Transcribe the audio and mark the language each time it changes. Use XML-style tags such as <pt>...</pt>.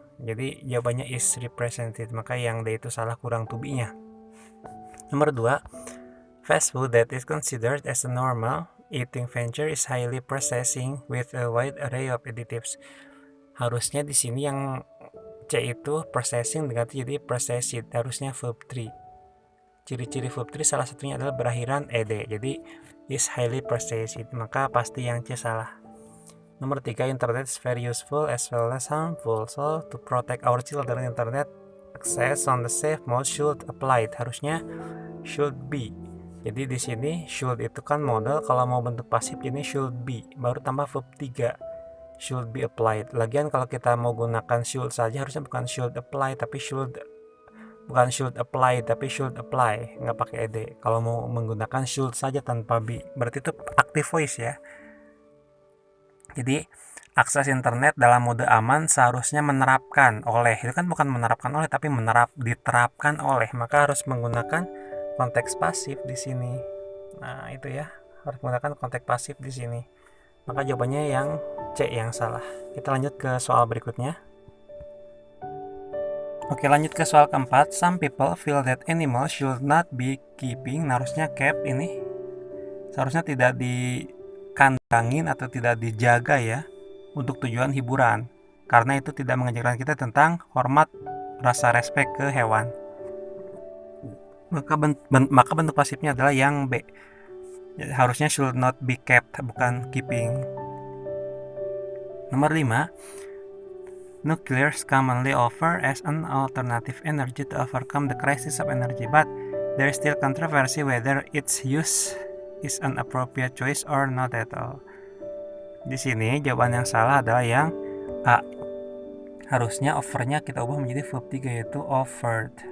<id>Jadi jawabannya is represented, maka yang D itu salah, kurang to be-nya.</id> <en>Nomor 2, fast food that is considered as a normal eating venture is highly processing with a wide array of additives.</en> <id>Harusnya di sini yang C itu processing diganti jadi processed, harusnya verb 3. Ciri-ciri verb 3 salah satunya adalah berakhiran ed, jadi is highly processed, maka pasti yang C salah.</id> <en>Nomor 3, internet is very useful as well as harmful. So, to protect our children, internet access on the safe mode should applied.</en> <id>Harusnya should be. Jadi di sini should itu kan modal, kalau mau bentuk pasif ini should be, baru tambah verb 3. Should be applied. Lagian kalau kita mau gunakan should saja harusnya bukan should apply tapi should apply tapi should apply, nggak pakai ed. Kalau mau menggunakan should saja tanpa be, berarti itu active voice ya. Jadi akses internet dalam mode aman seharusnya menerapkan oleh, itu kan bukan menerapkan oleh tapi diterapkan oleh, maka harus menggunakan konteks pasif di sini. Nah, itu ya, harus menggunakan konteks pasif di sini. Maka jawabannya yang C yang salah. Kita lanjut ke soal berikutnya. Oke, lanjut ke soal keempat.</id> <en>Some people feel that animals should not be keeping.</en> <id>Nah, harusnya kept ini seharusnya tidak dikandangin atau tidak dijaga ya untuk tujuan hiburan, karena itu tidak mengajarkan kita tentang hormat, rasa respect ke hewan. Maka bentuk pasifnya adalah yang B.</id> <en>Harusnya should not be kept, bukan keeping. Nomor 5, nuclear is commonly offered as an alternative energy to overcome the crisis of energy, but there is still controversy whether its use is an appropriate choice or not at all.</en> <id>Di sini jawaban yang salah adalah yang A. Harusnya offernya kita ubah menjadi verb 3, yaitu offered.</id>